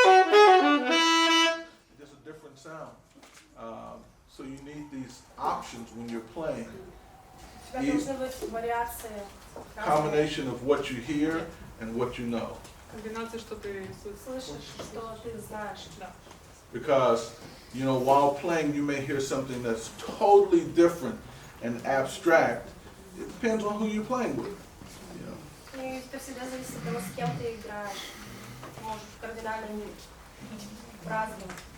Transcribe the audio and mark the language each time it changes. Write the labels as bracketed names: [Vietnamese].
[English] Just a different sound. So you need these options when you're playing. [Russian] У тебя должны быть вариации. [English] Combination of what you hear and what you know. [Russian] Комбинация, что ты Слышишь, что ты знаешь. Да. [English] Because, while playing, you may hear something that's totally different and abstract. It depends on who you're playing with. [Russian] И это всегда зависит от того, с кем ты играешь. Ты можешь кардинально по-разному.